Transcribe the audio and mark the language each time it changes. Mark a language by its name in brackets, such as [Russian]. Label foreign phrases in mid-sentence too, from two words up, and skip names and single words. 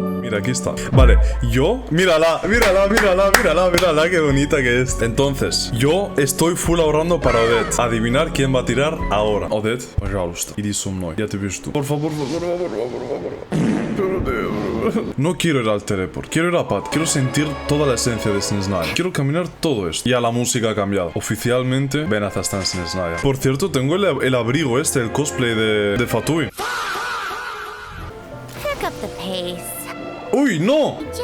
[Spanish] Mira, aquí está. Vale, yo... Mírala, qué bonita que es. Entonces, yo estoy full ahorrando para Odette. Adivinar quién va a tirar ahora. Odette, [Russian] пожалуйста, иди со мной. Я тебе жду. [Spanish] Por favor. No quiero ir al teleport, quiero ir a Pat, quiero sentir toda la esencia de Snezhnaya. Quiero caminar todo esto. Ya la música ha cambiado. Oficialmente, Benazz está en Snezhnaya. Por cierto, tengo el abrigo este, el cosplay de Fatui. ¡Uy, no!